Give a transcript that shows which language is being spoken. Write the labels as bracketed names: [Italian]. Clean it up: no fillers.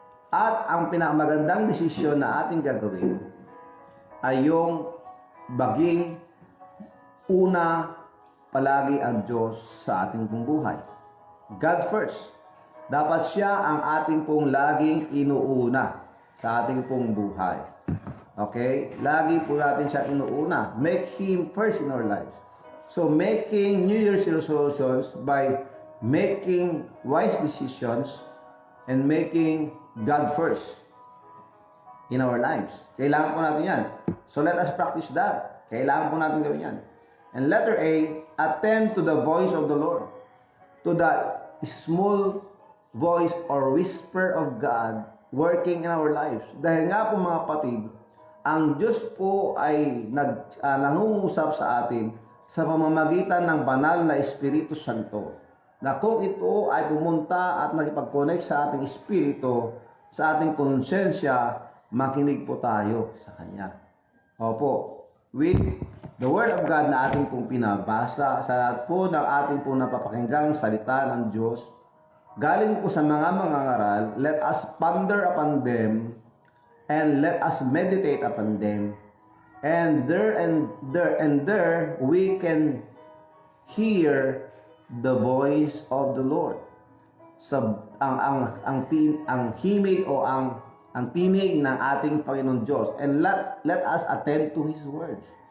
[Filipino] At ang pinakamagandang desisyon na ating gagawin ay yung maging una palagi ang Diyos sa ating pong buhay. [English] God first. [Filipino] Dapat siya ang ating pong laging inuuna sa ating pong buhay. Okay? Lagi po natin siya inuuna. [English] Make Him first in our lives. So, making New Year's resolutions by making wise decisions and making God first. in our lives. [Filipino] Kailangan po natin yan. [English] So let us practice that. [Filipino] Kailangan po natin gawin yan. [English] And letter A, attend to the voice of the Lord. To the small voice or whisper of God working in our lives. [Filipino] Dahil nga po mga kapatid, ang Diyos po ay nangungusap sa atin sa pamamagitan ng banal na Espiritu Santo. Na kung ito ay pumunta at nakipag-connect sa ating espiritu, sa ating konsensya, makinig po tayo sa Kanya. Opo, [English] with the Word of God [Filipino] na ating pong pinabasa, sa lahat po ng ating pong napapakinggang salita ng Diyos, galing po sa mga mangangaral, [English] let us ponder upon them, [Filipino] and let us meditate upon them. [English] And there we can hear the voice of the Lord. [Filipino] Ang himig o ang tinig ng ating Panginoon Diyos. [English] And let us attend to His words.